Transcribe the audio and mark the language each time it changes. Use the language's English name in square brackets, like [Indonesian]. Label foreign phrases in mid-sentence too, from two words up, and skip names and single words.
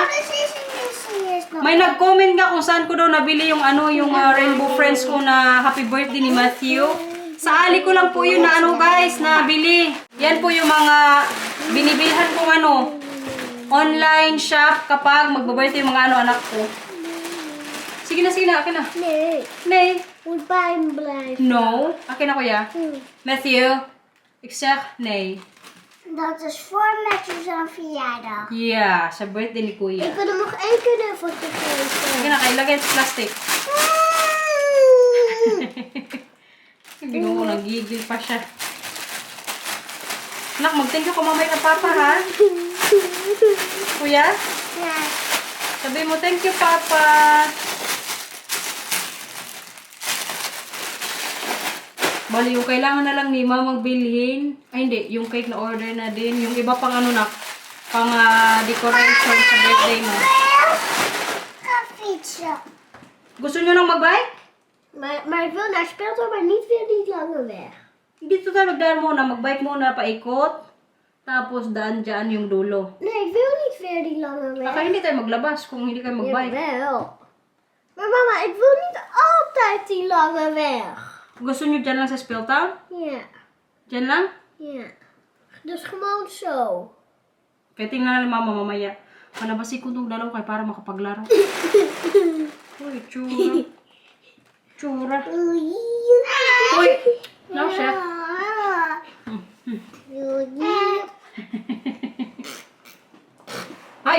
[Filipino] May nag-comment nga kung saan ko daw nabili yung yung Rainbow Friends ko na happy birthday ni Matthew. Sa Ali ko lang po yun na guys, nabili. Yan po yung mga binibilhan kong online shop kapag magbe-birthday yung mga anak ko. Sige na, akin na. [Dutch] Nee, Nee. moet bij hem blijven. [Filipino] No. Akin na kuya. Matthew. [Dutch] Ik zeg nee. Dat is voor Matthew zijn verjaardag. [Filipino] Yeah, sa birthday ni kuya. Ik wil hem nog 1 keer een fotograferen. Sige na, ilagay sa plastic. Hindi mo nagigil pa siya. Anak, mag- [English] thank you [Filipino] ka mamay ka papa, ha? Kuya? [Dutch] Ja. [Filipino] Sabi mo, [English] thank you, [Filipino] papa. Bali, yung kailangan na lang ni Mama magbilhin. Ay, hindi. Yung cake na order na din. Yung iba pang pang decoration sa birthday mo. [Dutch] Ga fietsen. [Filipino] Gusto nyo lang mag-bike? [Dutch] Maar ik wil naar speeltuin, maar niet langer weg. [Filipino] Dito ka, magdaan muna. Mag-bike muna, paikot. Tapos daan dyan yung dulo. [Dutch] Nee, ik wil niet weer die lange weg. [Filipino] Baka hindi tayo maglabas kung hindi kayo magbike. [Dutch] Jawel. Maar mama, ik wil niet altijd die lange weg. [Filipino] Gusto nyo dyan lang sa Speeltown? [Dutch] Ja, [Filipino] Dyan lang? [Dutch] ja. Dus gewoon zo. [Filipino] Kaya tingnan na mama mamaya. Malabasi ko itong dalaw kayo para makapaglaro. Uy, tsura. Tsura. Uy! No, chef. Ay!